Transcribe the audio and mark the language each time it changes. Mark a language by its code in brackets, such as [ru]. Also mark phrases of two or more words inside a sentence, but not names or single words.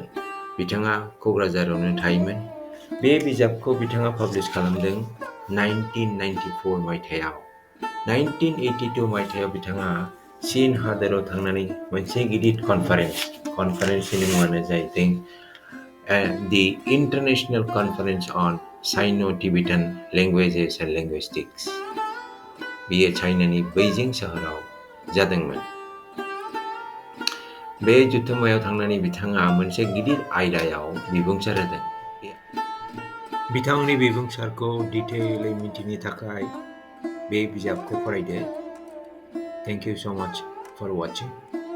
[brx] बिथाङा क'क्राझारावनो थायोमोन। बे बिजाबखौ बिथाङा पाब्लिश खालामदों 1994 मायथाइयाव। 1982 मायथाइयाव बिथाङा चीन हादोराव थांनानै मोनसे गिदिर कनफारेन्सनि मुङानो जाहैदों The International Conference on Sino-Tibetan Languages and Linguistics। बेयो चाइनानि बैजिं सोहोराव जादोंमोन। बे जथुम्मायाव थांनानै बिथाङा मोनसे गिदिर आयदायाव बिबुंसार होदों। बिथांनि बिबुंसारखौ डिटेइलै मिथिनो थाखाय बे बिजाबखौ फरायदो। [en] Thank you so much for watching.